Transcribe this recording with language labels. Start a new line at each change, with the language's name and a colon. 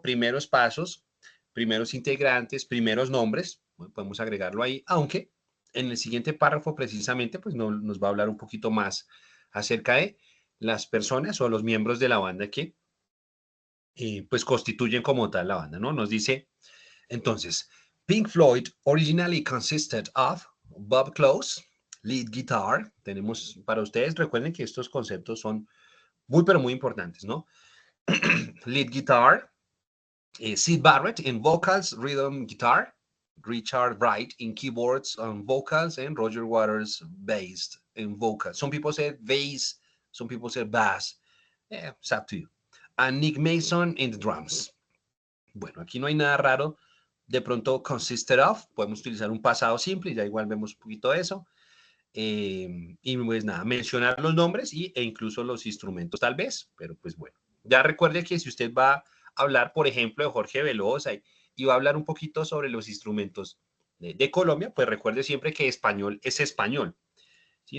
Spanish: Primeros pasos, primeros integrantes, primeros nombres, bueno, podemos agregarlo ahí, aunque en el siguiente párrafo precisamente pues nos va a hablar un poquito más acerca de las personas o los miembros de la banda que pues constituyen como tal la banda, ¿no? Nos dice entonces,
English: Pink Floyd originally consisted of Bob Close, lead guitar.
Spanish: Tenemos para ustedes, recuerden que estos conceptos son muy, pero muy importantes, ¿no?
English: Lead guitar, Sid Barrett in vocals, rhythm guitar, Richard Wright in keyboards and vocals, and Roger Waters bass in vocals. Some people say bass, some people say bass. Yeah, it's up to you. And Nick Mason in the drums.
Spanish: Bueno, aquí no hay nada raro. De pronto, consisted of, podemos utilizar un pasado simple, ya igual vemos un poquito de eso. Y pues nada, mencionar los nombres e incluso los instrumentos tal vez, pero pues bueno. Ya recuerde que si usted va a hablar, por ejemplo, de Jorge Velosa y va a hablar un poquito sobre los instrumentos de Colombia, pues recuerde siempre que español es español. ¿Sí?